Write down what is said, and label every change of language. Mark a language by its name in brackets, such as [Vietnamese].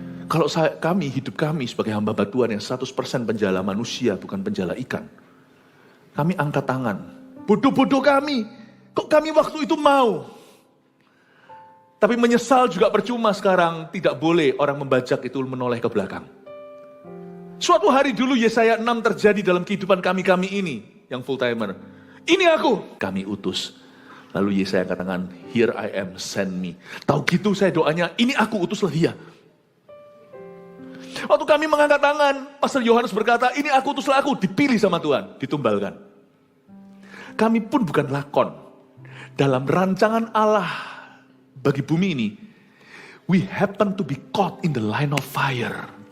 [Indonesian] Kalau hidup kami sebagai hamba Tuhan yang 100% penjala manusia, bukan penjala ikan. Kami angkat tangan. Bodoh-bodoh kami. Kok kami waktu itu mau? Tapi menyesal juga percuma sekarang. Tidak boleh orang membajak itu menoleh ke belakang. Suatu hari dulu Yesaya 6 terjadi dalam kehidupan kami ini. Yang full timer. Ini aku. Kami utus. Lalu Yesaya katakan, [English] here I am, send me. [Indonesian] Tahu gitu saya doanya, ini aku, utuslah dia. Waktu kami mengangkat tangan, Pastor Yohanes berkata, ini aku, utuslah aku, dipilih sama Tuhan, ditumbalkan. Kami pun bukan lakon. Dalam rancangan Allah bagi bumi ini, [English] we happen to be caught in the line of fire.